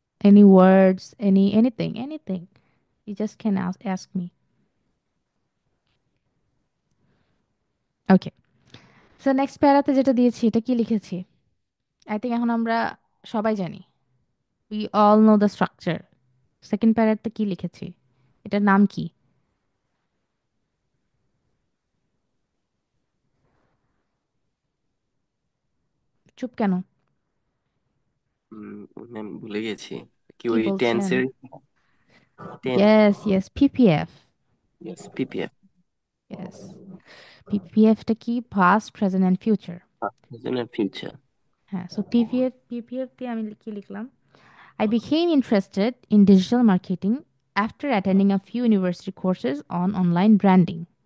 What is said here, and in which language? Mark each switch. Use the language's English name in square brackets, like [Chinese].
[English] Any words, anything. You just can ask me. Okay. [Bangla] So next প্যারাতে যেটা দিয়েছি এটা কি লিখেছি? [English] I think [Bangla] এখন আমরা সবাই জানি। [English] We all know the structure. [Bangla] Second প্যারাতে কি লিখেছি? এটার নাম কি? চুপ কেন? ম্যাম ভুলে গেছি। কি কি ওই বলছেন? টেন্সের ten? [English] Yes, PPF. Yes, PPF. [Bangla] Yes. PPF টা কি? [English] Past, present and future. Present future. [Bangla] হ্যাঁ, so PPF দিয়ে আমি কি লিখলাম? [English] I became interested in digital marketing after attending a few university courses on online branding.